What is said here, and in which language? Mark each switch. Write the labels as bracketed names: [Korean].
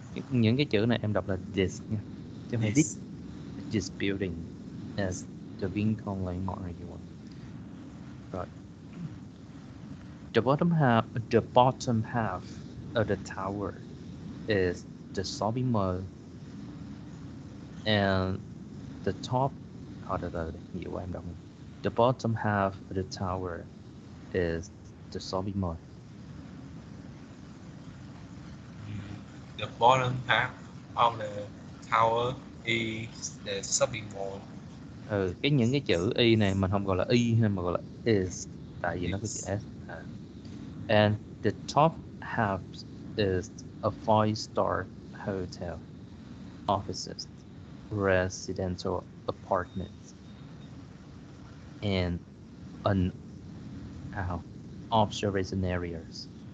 [Vietnamese] Những cái chữ này em đọc là this nha, chứ không phải [English] This this building as the Lincoln Landmark 81. Rồi. The bottom half of the tower is the shopping mall, and the top. [Vietnamese] Nhiều quá em đọc. [English] The bottom half of the tower is the shopping mall. The bottom half of the tower is the shopping mall. [Vietnamese] Những cái chữ y này mình không gọi là y hay mà gọi là is, tại vì nó có chữ s. [English] And the top half is a 5-star hotel, offices, residential apartments, and an observation areas.